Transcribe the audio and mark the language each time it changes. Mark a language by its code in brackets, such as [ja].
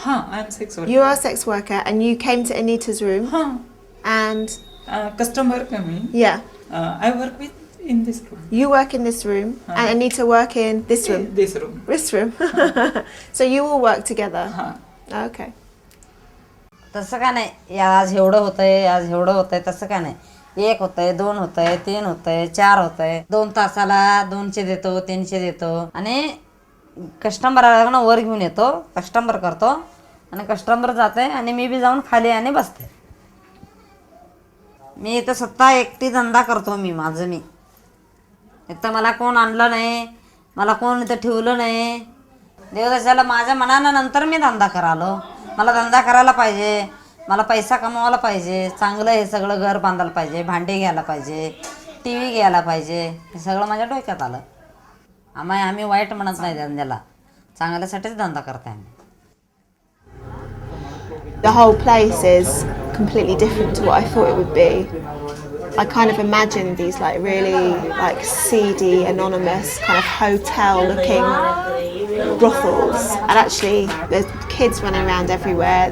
[en] I am sex worker. You are a sex worker and you came to Anita's room and... customer coming. Yeah. I work with in this room. You work in this room and Anita work in this room? This room. This room. So you all work together? Okay. [mr] तसं का नाही आज एवढं होतंय आज एवढं होतंय तसं का नाही एक होतंय दोन होतंय तीन होतंय चार होतंय 2 तासाला 200 देतो 300 देतो आणि कस्टमरला वर घेऊन येतो कस्टमर करतो आणि कस्टमर जाते आणि मी बी जाऊन खाली आणि बसते मी इथं स्वतः एकटी धंदा करतो मी माझं मी इथं मला कोण आणलं नाही मला कोण इथं ठेवलं नाही देवदासाला माझ्या मनानं नंतर मी धंदा करालो. मला धंदा करायला पाहिजे, मला पैसा कमवायला पाहिजे, चांगलं हे सगळं घर बांधायला पाहिजे, भांडे घ्यायला पाहिजे, टी व्ही घ्यायला पाहिजे, हे सगळं माझ्या डोक्यात आलं. आम्ही वाईट म्हणत नाही धंद्याला, चांगल्यासाठीच धंदा करते आम्ही. [en] The whole place is completely different to what I thought it would be. I kind of imagined these like really like seedy, anonymous kind of hotel-looking brothels, and actually there's kids running around everywhere.